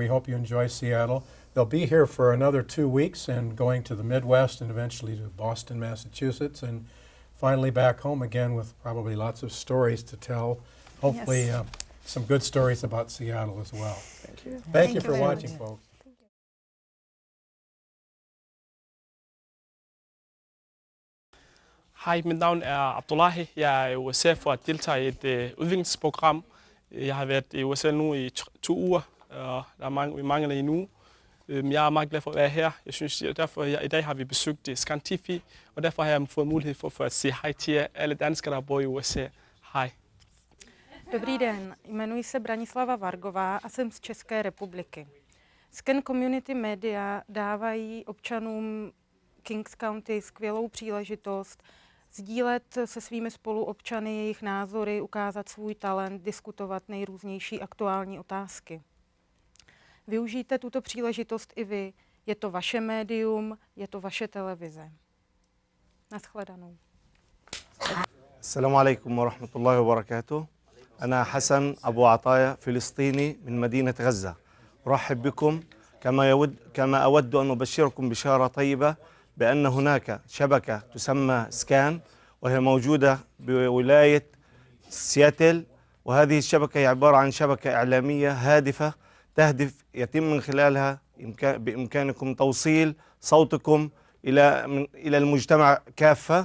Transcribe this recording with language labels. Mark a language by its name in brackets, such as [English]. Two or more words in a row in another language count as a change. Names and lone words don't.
[English] We hope you enjoy Seattle. They'll be here for another 2 weeks and going to the Midwest and eventually to Boston, Massachusetts, and finally back home again with probably lots of stories to tell. Hopefully yes. Some good stories about Seattle as well. Thank you. Thank you for watching, folks. [Danish] Hej, mit navn er Abdullahi. Jeg er i USA for at deltage i et udviklingsprogram. Jeg har været i USA nu i 2 uger, og vi mangler endnu. Jeg er meget glad for at være her. Jeg synes, derfor i dag har vi besøgt Scan TV, og derfor har jeg fået mulighed for at sige hej til alle danskere, der bor i USA. Hej. [Czech] Dobrý den, jmenuji se Branislava Vargová a jsem z České republiky. Scan Community Media dávají občanům Kings County skvělou příležitost sdílet se svými spoluobčany jejich názory, ukázat svůj talent, diskutovat nejrůznější aktuální otázky. Využijte tuto příležitost i vy. Je to vaše médium, je to vaše televize. Naschledanou. [Arabic] السلام عليكم ورحمة الله وبركاته. أنا حسن أبو عطايا فلسطيني من مدينة غزة. أرحب بكم كما أود أن أبشركم بشارة طيبة بأن هناك شبكة تسمى سكان، وهي موجودة بولاية سياتل، وهذه الشبكة هي عبارة عن شبكة إعلامية هادفة تهدف يتم من خلالها بإمكانكم توصيل صوتكم إلى المجتمع كافة.